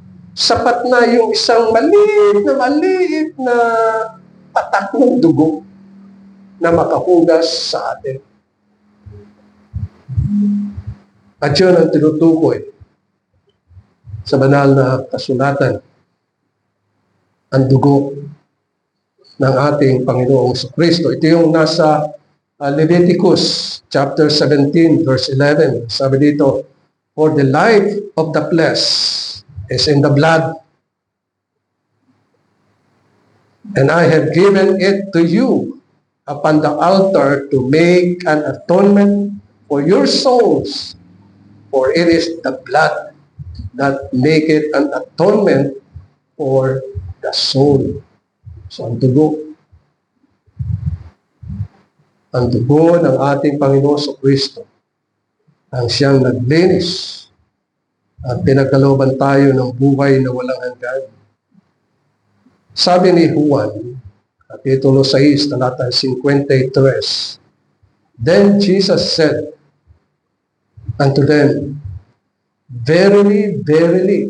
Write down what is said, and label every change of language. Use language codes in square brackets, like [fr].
[tl] Sapat na yung isang maliit na patak ng dugo na makahugas sa atin. At yun ang tinutukoy sa banal na kasulatan, ang dugo ng ating Panginoong Jesucristo. Ito yung nasa Leviticus [en] chapter 17 verse 11. [tl] Sabi dito, [en] for the life of the flesh is in the blood, and I have given it to you upon the altar to make an atonement for your souls, for it is the blood that maketh an atonement for the soul. [tl] So ang dugo ng ating Panginoon Jesucristo ang siyang naglinis at pinagkalooban tayo ng buhay na walang hanggan. Sabi ni Juan, Kapitulo 6, talatang 53, [en] then Jesus said unto them, verily, verily.